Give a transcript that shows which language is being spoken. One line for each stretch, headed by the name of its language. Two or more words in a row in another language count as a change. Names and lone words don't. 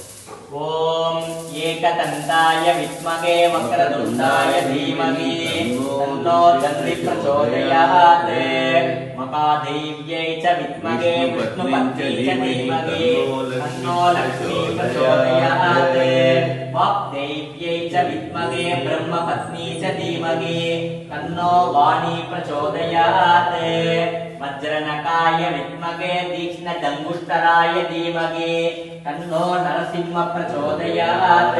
Sanskrit: ओम् एकदन्ताय विद्महे वक्रतुण्डाय धीमहि तन्नो दन्ती प्रचोदयात्. महादेव्यै च विद्महे विष्णुपत्नी च धीमहि तन्नो लक्ष्मी प्रचोदयात्. वाग्देव्यै च विद्महे ब्रह्मपत्नी च धीमहि तन्नो वाणी प्रचोदयात्. वज्रनकाय विद्महे तीक्ष्णजङ्गुष्टराय धीमहि तन्नो नरसिंह प्रचोदयात्.